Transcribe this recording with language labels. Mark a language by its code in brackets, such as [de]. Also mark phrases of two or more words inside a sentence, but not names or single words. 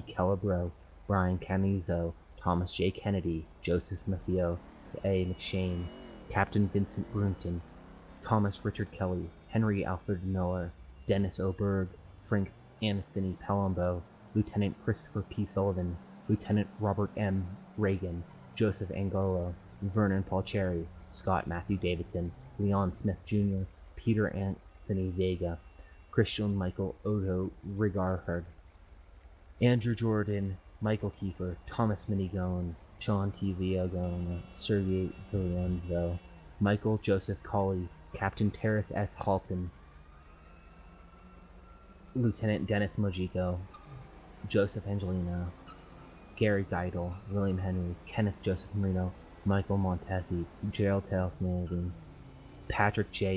[en] Calabro, Brian Canizo, Thomas J. Kennedy, Joseph Maffeo, A. McShane, Captain Vincent Brunton, Thomas Richard Kelly, Henry Alfred Miller, Dennis Oberg, Frank Anthony Palumbo, Lieutenant Christopher P. Sullivan, Lieutenant Robert M. Reagan, Joseph Angolo, Vernon Paul Cherry, Scott Matthew Davidson, Leon Smith Jr., Peter Anthony Vega, Christian Michael Odo Rigarhard, Andrew Jordan, Michael Kiefer, Thomas Minigone, Sean T. Viogone, Sergei Villeneuve, Michael Joseph Colley, Captain Terrace S. Halton, Lieutenant Dennis Mojico, Joseph Angelino, Gary Geidel, William Henry, Kenneth Joseph Marino, Michael Montesi, Gerald Tailsnading, Patrick J.